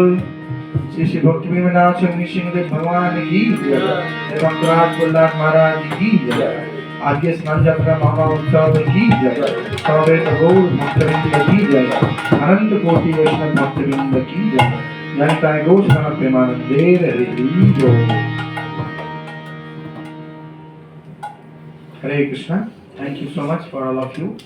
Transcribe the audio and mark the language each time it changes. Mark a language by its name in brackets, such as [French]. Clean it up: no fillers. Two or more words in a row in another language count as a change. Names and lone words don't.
[Hindi] श्री श्री भक्ति विमनाथ सिंहदेव भगवान की जय एवं राज प्रहलाद महाराज की जय। आज के स्नान यात्रा महा उत्सव की जय। सर्वेत गौर भक्तवृंद की जय। अनंत कोटि वैष्णव भक्तवृंद की जय। जनिताय गौ स्नान प्रेमानंदे हरि हरि बोल। [English] Hare Krishna. Thank you so much for all of you.